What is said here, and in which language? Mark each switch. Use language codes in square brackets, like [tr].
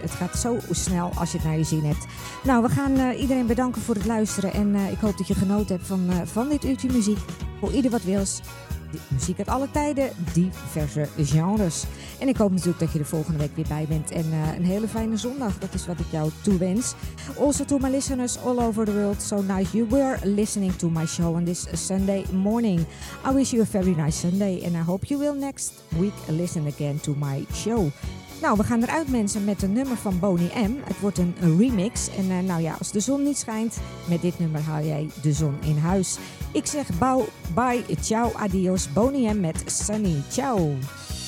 [nl] Het gaat zo snel als je het naar je zin hebt. Nou, we gaan iedereen bedanken voor het luisteren. En ik hoop dat je genoten hebt van dit uurtje muziek. Voor ieder wat wils. Muziek uit alle tijden, diverse genres. En ik hoop natuurlijk dat je er volgende week weer bij bent. En een hele fijne zondag, dat is wat ik jou toewens. [en] Also to my listeners all over the world, so nice you were listening to my show on this Sunday morning. I wish you a very nice Sunday and I hope you will next week listen again to my show. [nl] Nou, we gaan eruit mensen met een nummer van Boney M. Het wordt een remix. En nou ja, als de zon niet schijnt, met dit nummer haal jij de zon in huis. Ik zeg bye, ciao, adios. Boney M met Sunny. Ciao.